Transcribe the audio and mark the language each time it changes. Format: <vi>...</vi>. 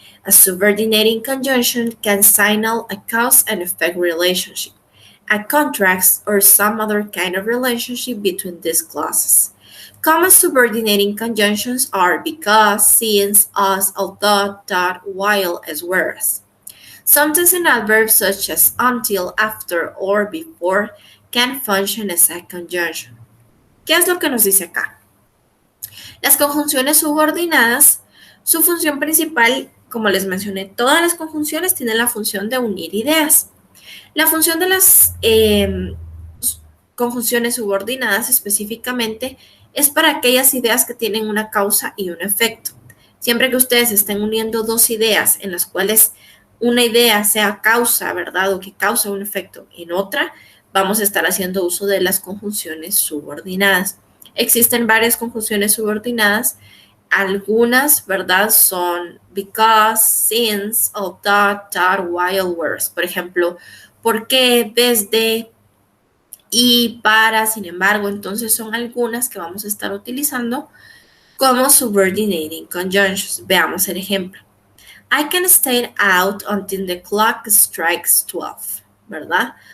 <en>A subordinating conjunction can signal a cause and effect relationship, a contract, or some other kind of relationship between these clauses. Common subordinating conjunctions are because, since, as, although, that, while, as, whereas. Sometimes an adverb such as until, after, or before can function as a conjunction.</en> <es>¿Qué es lo que nos dice acá? Las conjunciones subordinadas, su función principal, como les mencioné, todas las conjunciones tienen la función de unir ideas. La función de las conjunciones subordinadas específicamente es para aquellas ideas que tienen una causa y un efecto. Siempre que ustedes estén uniendo dos ideas en las cuales una idea sea causa, ¿verdad? O que causa un efecto en otra, vamos a estar haciendo uso de las conjunciones subordinadas. Existen varias conjunciones subordinadas. Algunas, ¿verdad? Son</es> <en>because, since, although, that, while, whereas.</en> <es>Por ejemplo, por qué, desde, y para, sin embargo. Entonces son algunas que vamos a estar utilizando como subordinating conjunctions. Veamos el ejemplo.</es> <en>I can stay out until the clock strikes 12,</en> <es>¿verdad?</es>